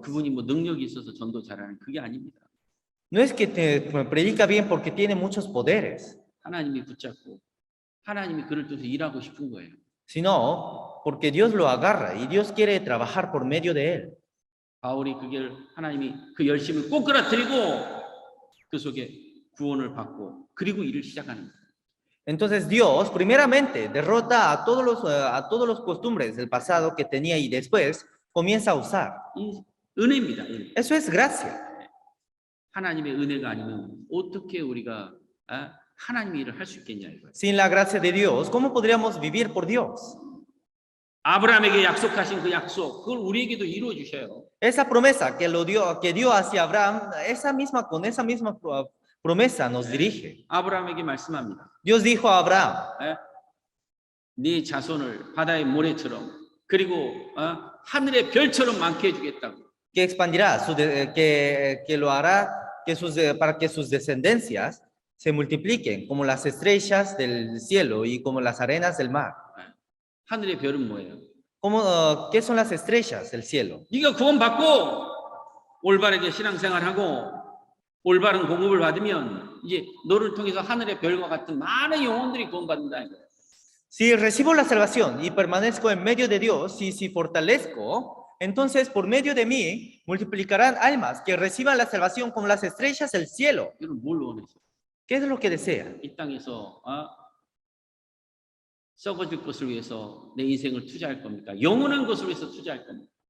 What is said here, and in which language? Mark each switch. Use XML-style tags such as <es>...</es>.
<ko>그분이 뭐 능력이 있어서 전도 잘하는 그게 아닙니다.</ko> <es>No es que te predica bien porque tiene muchos poderes,</es> <ko>하나님이 붙잡고 하나님이 그를 통해서 일하고 싶은 거예요.</ko> <es>sino porque Dios lo agarra y Dios quiere trabajar por medio de él.</es> <ko>바울이 그게 하나님이 그 열심을 꼬꾸라뜨리고 그 속에 구원을 받고 그리고 일을 시작하는 거예요.</ko> <es>Entonces Dios primeramente derrota a todos los costumbres del pasado que tenía y después comienza a usar.</es> <ko>이 은혜입니다. 은혜.</ko> <es>Eso es gracia.</es> <ko>하나님의 은혜가 아니면 어떻게 우리가 하나님의 일을 할 수 있겠냐 이거예요.</ko> <es>Sin la gracia de Dios, ¿cómo podríamos vivir por Dios?</es> <ko>아브라함에게 약속하신 그 약속, 그걸 우리에게도 이루어 주셔요.</ko> <es>Esa promesa que dio hacia Abraham, con esa misma promesa nos dirige.</es> <ko>아브라함에게 말씀합니다.</ko> <es>Dios dijo a Abraham,</es> <ko>예? 네 자손을 바다의 모래처럼 그리고 하늘의 별처럼 많게 해주겠다고.</ko> <es>que expandirá, que lo hará para que sus descendencias se multipliquen como las estrellas del cielo y como las arenas del mar.</es> <ko>하늘의 별은 뭐예요?</ko> <es>¿Qué son las estrellas del cielo?</es> <ko>네가 구원받고 올바르게 신앙생활하고 올바른 공급을 받으면 이제 너를 통해서 하늘의 별과 같은 많은 영혼들이 구원받는다 이거예요.</ko> <es>Si recibo la salvación y permanezco en medio de Dios, y si fortalezco, entonces por medio de mí multiplicarán almas que reciban la salvación como las estrellas del cielo.</es> <ko>여러분 뭘 원해서?</ko> <es>¿Qué es lo que desea?</es> <ko>이 땅에서 썩어질 것을 위해서 내 인생을 투자할 겁니까? 영원한 것을 위해서 투자할 겁니까?</ko>